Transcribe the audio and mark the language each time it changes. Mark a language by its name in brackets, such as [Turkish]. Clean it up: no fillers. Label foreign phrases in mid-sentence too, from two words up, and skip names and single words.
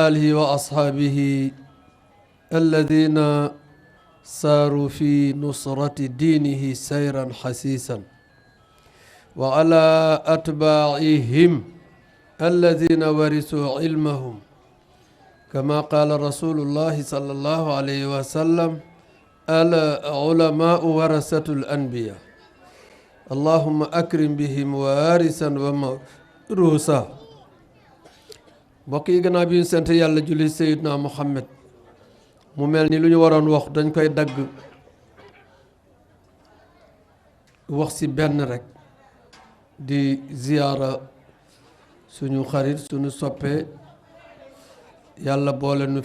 [Arabic] آله وأصحابه الذين ساروا في نصرة دينه سيرا حسيسا وعلى أتباعهم الذين ورثوا علمهم كما قال رسول الله صلى الله عليه وسلم العلماء ورثة الأنبياء اللهم أكرم بهم وارثا وموروثا [Wolof] mbokk yi gannaaw bi ñu sant yàlla julli Seydina Muhammad mu mel ni lu ñu waroon wax dañ koy dagg wax ci benn rek di ziyaara suñu xarit suñu soppe yàlla boole nu